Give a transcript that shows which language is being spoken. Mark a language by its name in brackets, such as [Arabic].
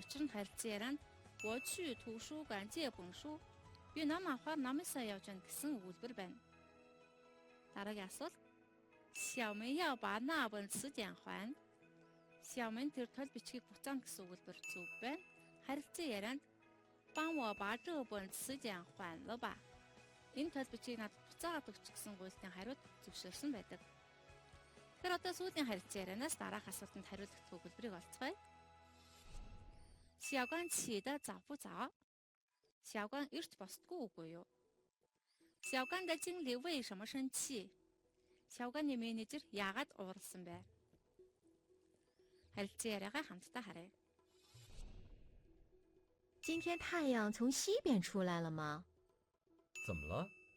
[Mongolian] Учир нь харилцан ярианд [Chinese] 我去图书馆借本书. [Mongolian] Би ном авахаар номын сан явж байна гэсэн өгүүлбэр байна. Дараагийн асуулт. [Chinese] 小明要把那本词典还. [Mongolian] 小明тэр тол бичгийг буцаана гэсэн өгүүлбэр зөв байна. Харилцан ярианд [Chinese] 帮我把这本词典还了吧. [Mongolian] Энэ тол бичгийг надад буцаагаад өгч гэсэн гуйлтын хариуд зөвшөөрсөн байдаг. Тэгэхээр одоо сүүлийн харилцан ярианаас дараах асуултанд хариулах төгөлбөрийг олцгоё. [Chinese] 小关起得早不早? [Mongolian] 小关 эрт босдгүй үгүй юу? [Chinese] 小关的经理为什么生气? [Mongolian] 小关-ны менежер яагаад ууралсан бэ? харилцан яриагаа хамтдаа харъя. [Chinese] 今天太阳从西边出来了吗？怎么了？